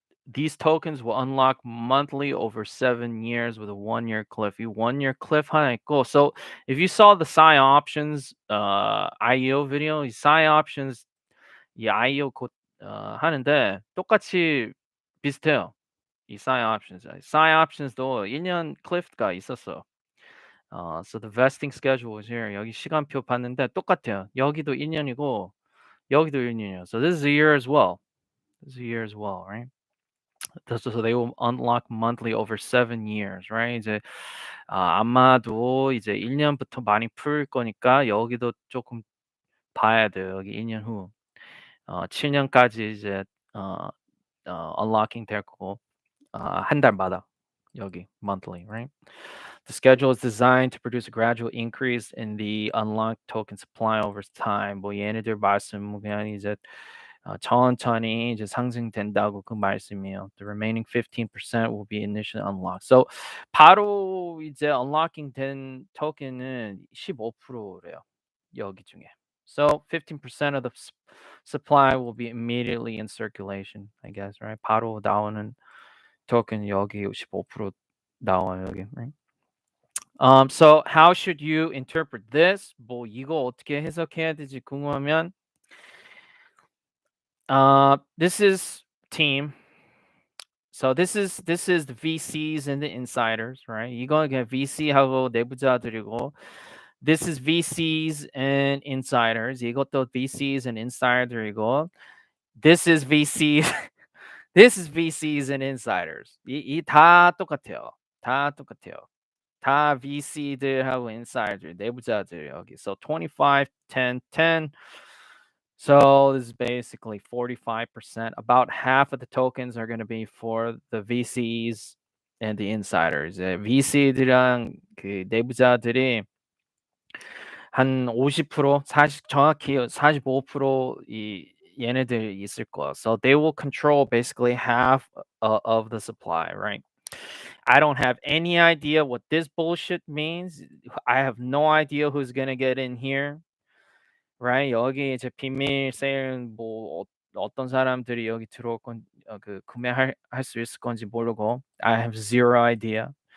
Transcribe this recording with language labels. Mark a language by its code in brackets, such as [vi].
[en] these tokens will unlock monthly over 7 years with a 1-year cliff. [ko] 이 1-year cliff 하나 있고, [en] so if you saw the Psy options IEO video, [ko] 이 Psy options 이 IEO 곧 하는데 똑같이 비슷해요. 이 Psi options. Psi options도 1년 클리프가 있었어. [en] So the vesting schedule is here. [ko] 여기 시간표 봤는데 똑같아요. 여기도 1년이고 여기도 1년이에요. [en] So this is a year as well. This is a year as well, right? So they will unlock monthly over 7 years, right? [ko] 이제 아마도 이제 1년부터 많이 풀 거니까 여기도 조금 봐야 돼요. 여기 2년 후. 7년까지 이제 어, unlocking 될 거고 한 달마다 여기 monthly, right? [en] The schedule is designed to produce a gradual increase in the unlocked token supply over time. [ko] 뭐 얘네들 말씀 그냥 이제 천천히 이제 상승된다고 그 말씀이에요. [en] The remaining 15% will be initially unlocked. [ko] So 바로 이제 unlocking 된 토큰은 15%래요. 여기 중에. [en] So 15% of the supply will be immediately in circulation, I guess, right? [ko] 바로 나오는 토큰 여기 15% 나와요, 여기, right? [en] So how should you interpret this? [ko] 뭐 이거 어떻게 해석해야 되지 궁금하면 [en] this is team. So this is the VCs and the insiders, right? [ko] 이거 그냥 VC하고 내부자들이고 [en] this is VCs and insiders. [ko] 이것도 VCs and insider이고 [en] this is VCs this is VCs and insiders. [ko] 다 똑같아요. 다 똑같아요. 다 VC들하고 insider 내부자들 여기. [en] So 25, 10, 10. So this is basically 45%. About half of the tokens are going to be for the VCs and the insiders. [ko] VC들이랑 그 내부자들이 한 50%, 40 정확히 45%이 얘네들 있을 거야. [en] So they will control basically half of the supply, right? I don't have any idea what this bullshit means. I have no idea who's gonna get in here, right? [ko] 여기 이제 비밀 세일 뭐 어떤 사람들이 여기 들어올 건 그 구매할 수 있을 건지 모르고 [en] I have zero idea.